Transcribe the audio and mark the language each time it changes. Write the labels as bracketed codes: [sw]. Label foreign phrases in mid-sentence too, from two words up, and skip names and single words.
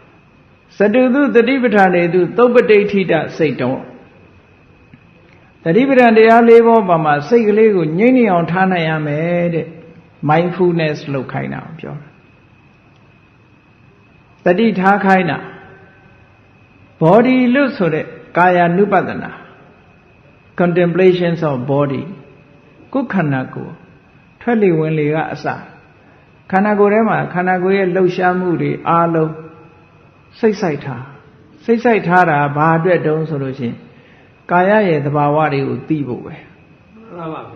[my] သတုသုတတိပဋ္ဌာန်တွေသူသုပ္ပတိဋ္ဌိတစိတ်တော်တတိပဋ္ဌာန်တရား၄ပါးပုံမှာစိတ်ကလေးကိုငြိမ့်နေအောင်ထားနိုင်ရမယ်တဲ့ mindfulness လုပ်ခိုင်းတာပြော တာတတိထားခိုင်းတာ body လို့ဆိုတဲ့ကာယ ानु ပဒနာ [en] contemplations of body [my] ကိုယ်ခန္ဓာကိုယ်ထွက်လေဝင်လေကအစခန္ဓာကိုယ်ထဲမှာခန္ဓာကိုယ်ရဲ့လှုပ်ရှားမှုတွေအားလုံးစိတ်ဆိုင်ထားတာဘာအတွက်တုံးဆိုလို့ရှိရင်ကာယရဲ့သဘာဝတွေကိုသိဖို့ပဲ မှန်ပါဗျာ